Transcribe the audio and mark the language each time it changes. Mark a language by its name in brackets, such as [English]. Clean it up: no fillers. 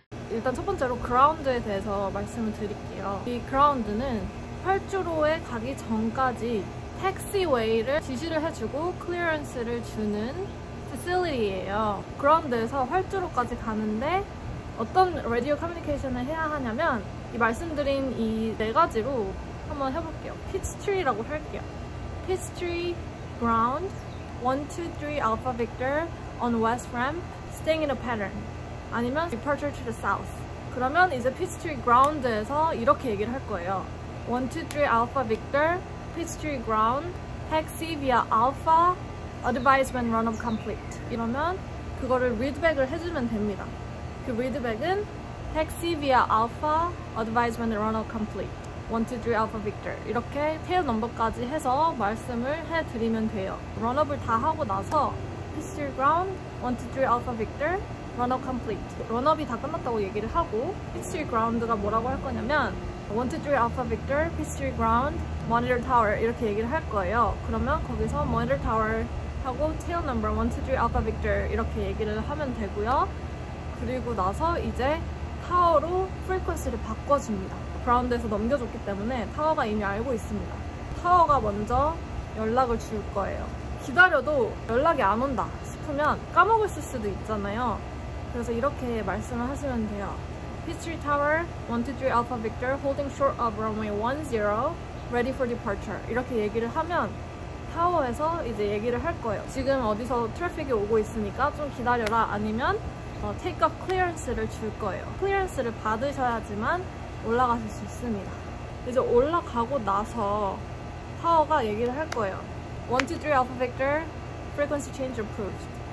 [Korean] 일단 첫 번째로 그라운드에 대해서 말씀을 드릴게요. 이 그라운드는 활주로에 가기 전까지 택시웨이를 지시를 해주고 클리어런스를 주는 facility예요. 그라운드에서 활주로까지 가는데 어떤 라디오 커뮤니케이션을 해야 하냐면 이 말씀드린 이 4가지로 한번 해볼게요. 피치트리라고 할게요. [English] Peachtree ground 1, 2, 3 Alpha Victor on west ramp staying in a pattern. 아니면 departure to the south. [Korean] 그러면 이제 Peachtree ground에서 이렇게 얘기를 할 거예요. [English] 1, 2, 3 Alpha Victor Peachtree ground taxi via Alpha advise when runoff complete. [Korean] 이러면 그거를 readback을 해주면 됩니다. 그 [English] readback은 taxi via Alpha advise when runoff complete. [Korean] 1, 2, 3 Alpha Victor 이렇게 테일 넘버까지 해서 말씀을 해드리면 돼요. 런업을 다 하고 나서 [English] Peachtree ground 1, 2, 3 Alpha Victor 런업 complete. [Korean] 런업이 다 끝났다고 얘기를 하고 Peachtree ground가 뭐라고 할 거냐면 [English] 1, 2, 3 Alpha Victor Peachtree ground monitor tower [Korean] 이렇게 얘기를 할 거예요. 그러면 거기서 [English] monitor tower [Korean] 하고 [English] tail number [Korean] 1, 2, 3 Alpha Victor 이렇게 얘기를 하면 되고요. 그리고 나서 이제 타워로 프리퀀시를 바꿔줍니다. 그라운드에서 넘겨줬기 때문에 타워가 이미 알고 있습니다. 타워가 먼저 연락을 줄 거예요. 기다려도 연락이 안 온다 싶으면 까먹으실 수도 있잖아요. 그래서 이렇게 말씀을 하시면 돼요. [English] Peachtree Tower 1, 2, 3 Alpha Victor holding short of runway 10 ready for departure [Korean] 이렇게 얘기를 하면 타워에서 이제 얘기를 할 거예요. 지금 어디서 트래픽이 오고 있으니까 좀 기다려라. 아니면 [English] take off clearance [Korean] 를 줄 거예요. clearance를 받으셔야지만 올라가실 수 있습니다. 이제 올라가고 나서 타워가 얘기를 할 거예요. [English] 1, 2, 3 Alpha Victor frequency change approved.